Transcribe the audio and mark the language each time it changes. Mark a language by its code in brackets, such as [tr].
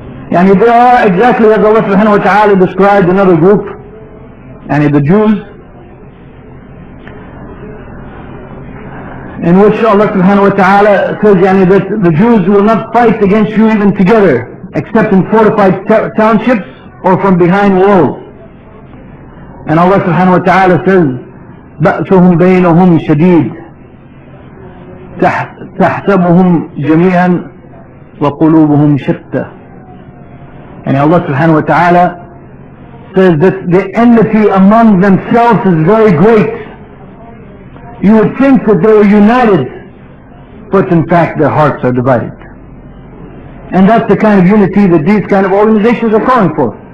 [en] Yani they are exactly as Allah subhanahu wa ta'ala described another group, yani the Jews, in which Allah subhanahu wa ta'ala says yani that the Jews will not fight against you even together, except in fortified townships or from behind walls. And Allah subhanahu wa ta'ala says, [ar] بَأْسُهُمْ بَيْنَهُمْ شَدِيد تَحْسَبُهُمْ جَمِيعًا وَقُلُوبُهُمْ شَتَّى. [en] And Allah subhanahu wa ta'ala says that the enmity among themselves is very great. You would think that they were united, but in fact their hearts are divided. And that's the kind of unity that these kind of organizations are calling for.